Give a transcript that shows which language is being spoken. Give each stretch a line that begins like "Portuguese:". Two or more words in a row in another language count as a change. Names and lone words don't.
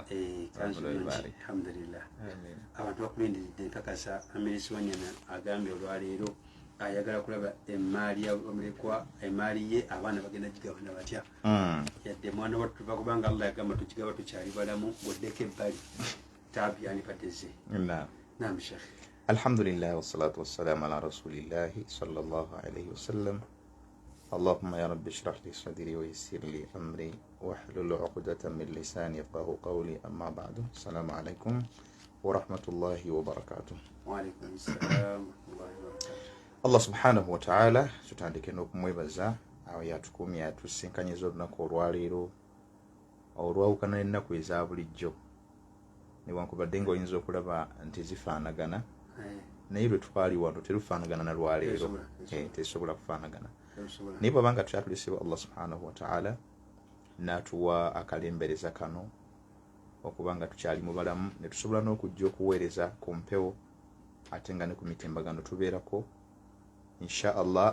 Ganda: kanzu nungi alhamdulillah. Abantu bakulindiridde nkakasa Amerisi Wanyana agambye olwaleero ayagala kulaba emmaali y'abamulekwa emmaali ye abaana bagenda gigabana batya yadde mwana wattu bakubanga Allah yagamba tukigaba tukyali balamu bwoddeko ebbali tabyani padeze.
Arabic: نعم شيخ. الحمد لله والصلاة والسلام على رسول الله صلى الله عليه وسلم. اللهم يا رب اشرح لي صدري ويسر لي أمري واحلل عقدة من لساني يفقهوا قولي أما بعد. السلام عليكم ورحمة الله وبركاته. وعليكم السلام ورحمة الله وبركاته. الله سبحانه وتعالى
Ganda: tutandike n'okumwebaza awo yatukumya yatusinkanyiriza olunaku olwaleero olwawukana n'ennaku eza bulijjo newankubadde ng'oyinza okulaba nti zifaanagana naye lwe twali wano terufaanagana na lwaleero tesobola kufaanagana naye bw'abanga tukyatulisibwa
Arabic: الله سبحانه وتعالى
Ganda: n'atuwa akalembereza kano okubanga tukyali mu balamu ne tusobola n'okujja okuweereza ku mpewo ate nga ne ku mitimbagano tubeerako
Arabic: إن شاء الله.